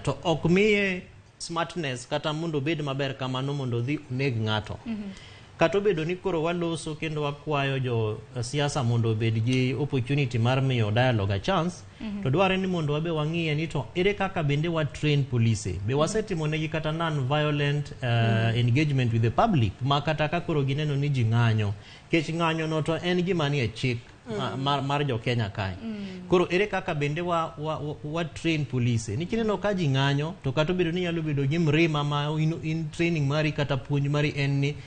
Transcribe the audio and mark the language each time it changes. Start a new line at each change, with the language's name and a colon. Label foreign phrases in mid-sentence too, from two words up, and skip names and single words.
Luo (Kenya and Tanzania): To ok miye smartness kata mondo bed maber kamano mondo dhi neg ng'ato. Kato bedo ni koro waloso kendo wakwayo jo siasa mondo bed gi opportunity mar miyo
English: dialogue a chance.
Luo (Kenya and Tanzania): To dware ni mondo wabe wang'iye ni to ere kaka bende wa
English: train police.
Luo (Kenya and Tanzania): Be wasetimo negi kata
English: non-violent engagement with the public.
Luo (Kenya and Tanzania): Ma kata ka koro gineno ni ji ng'anyo. Kech ng'anyo no to en gima ni e chik mar jo Kenya kai. Koro ere kaka bende wa
English: train police.
Luo (Kenya and Tanzania): Nikineno ka ji ng'anyo to kato bedo ni nyalo bedo gi mrima ma in training mari kata puonj mari en ni